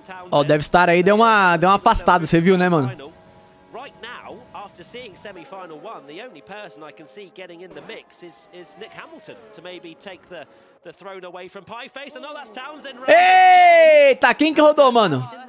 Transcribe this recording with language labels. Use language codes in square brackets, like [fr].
[pt] Ó, o DriftVader aí deu uma afastada, você viu, né, mano? [en] Right now, after seeing semi-final 1, the only person I can see getting in the mix is Nick Hamilton to maybe take the throne away from Pieface. And no, that's Townsend. [pt] Eita, quem que rodou, mano?